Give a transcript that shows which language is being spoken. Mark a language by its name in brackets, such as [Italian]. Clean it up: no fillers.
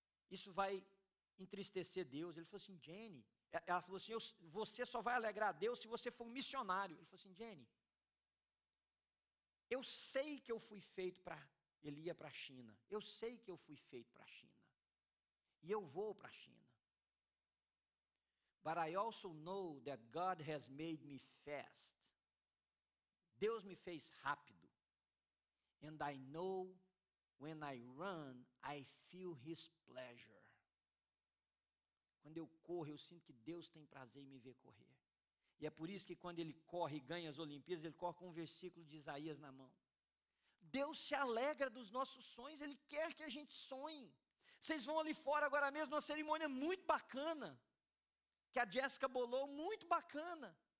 [Portuguese] Isso vai entristecer Deus. Ele falou assim: Jenny. Ela falou assim: você só vai alegrar a Deus se você for um missionário. Ele falou assim: Jenny, eu sei que eu fui feito para... Ele ia para a China. Eu sei que eu fui feito para a China. E eu vou para a China. [English] But I also know that God has made me fast. [Portuguese] Deus me fez rápido. [English] And I know when I run, I feel His pleasure. [Portuguese] Quando eu corro, eu sinto que Deus tem prazer em me ver correr. E é por isso que quando ele corre e ganha as Olimpíadas, ele corre com um versículo de Isaías na mão. Deus se alegra dos nossos sonhos, Ele quer que a gente sonhe. Vocês vão ali fora agora mesmo, numa cerimônia muito bacana, que a Jéssica bolou, muito bacana.